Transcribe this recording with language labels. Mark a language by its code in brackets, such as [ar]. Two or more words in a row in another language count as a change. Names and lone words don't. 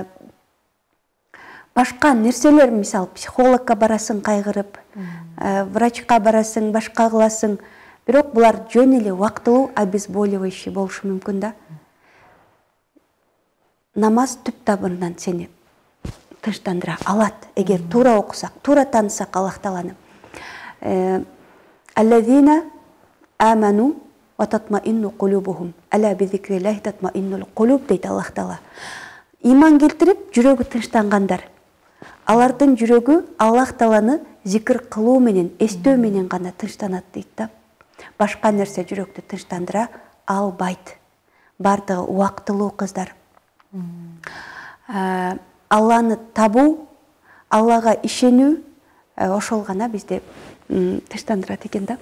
[ky] Башка нерселер, мисал, психологка барасың кайгырып, врачка барасың, башка кыласың. Бирок булар жөн эле убактылуу обезболивающий болушу мүмкүн да. Намаз түп табынан сени тынчтандыра алат. Эгер туура окусак, туура таанысак Аллах тааланы. [ar] الذين آمنوا وتطمئن قلوبهم. ألا بذكر الله تطمئن القلوب [ky] дейт Аллах таала. Иман келтирип, жүрөгү тынчтангандар. Алардын жүрөгү Аллах тааланы зикир кылуу менен, эстөө менен гана тынчтанат дейт да. Башка нерсе жүрөктү тынчтандыра албайт. Бардыгы убактылуу кыздар. Алланы табуу, Аллага ишенүү, ошол гана бизди тынчтандырат экен да.